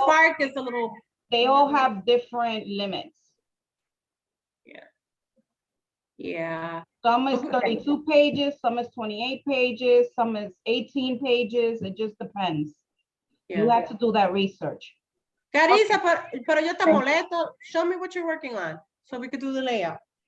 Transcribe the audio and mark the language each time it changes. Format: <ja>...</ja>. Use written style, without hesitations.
<en>Spark is a little. They all have different limits. Yeah. Some is 32 pages, some is 28 pages, some is 18 pages. It just depends. You Yeah. have to do that research.</en> <es>Carissa, pero yo te molesto.</es> <en>Show me what you're working on so we could do the layout.</en>